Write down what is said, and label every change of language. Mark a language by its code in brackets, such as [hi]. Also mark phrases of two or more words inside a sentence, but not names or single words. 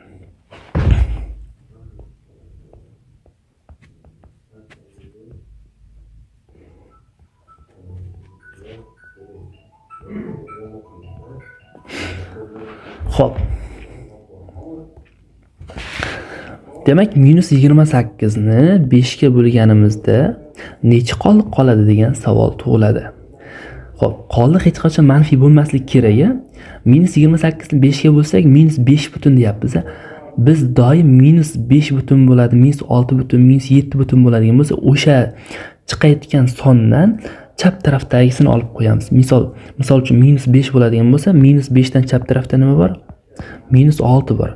[uz] Xo'p. Demak, -28 ni 5 ga bo'lganimizda necha qoldiq qoladi degan savol tug'iladi. Xo'p, qoldiq hech qachon manfiy bo'lmasligi kerak-a? -28 ni 5 ga bo'lsak -5 butun deyapmiz. Biz doim -5 butun bo'ladi, -6 butun, -7 butun bo'ladigan bo'lsa, o'sha chiqayotgan sondan chap tarafdagisini olib qo'yamiz. Misol uchun -5 bo'ladigan bo'lsa, -5 dan chap tarafda nima bor? -6 bor.